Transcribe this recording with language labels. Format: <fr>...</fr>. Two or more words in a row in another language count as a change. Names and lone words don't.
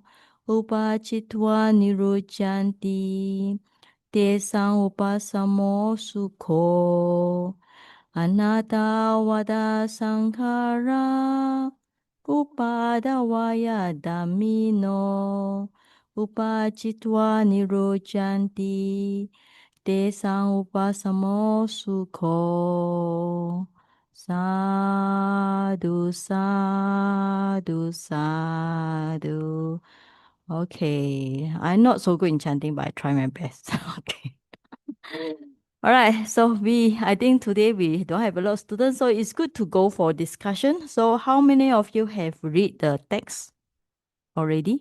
<pi>upachitva nirujjanti tesang upasamo sukho anatta vada sankhara upadavaya damino upachitva nirujjanti tesang upasamo sukho. Sadhu, sadhu, sadhu.</pi> <en>Okay, I'm not so good in chanting, but I try my best. Okay. All right, so I think today we don't have a lot of students, so it's good to go for discussion. So how many of you have read the text already?</en>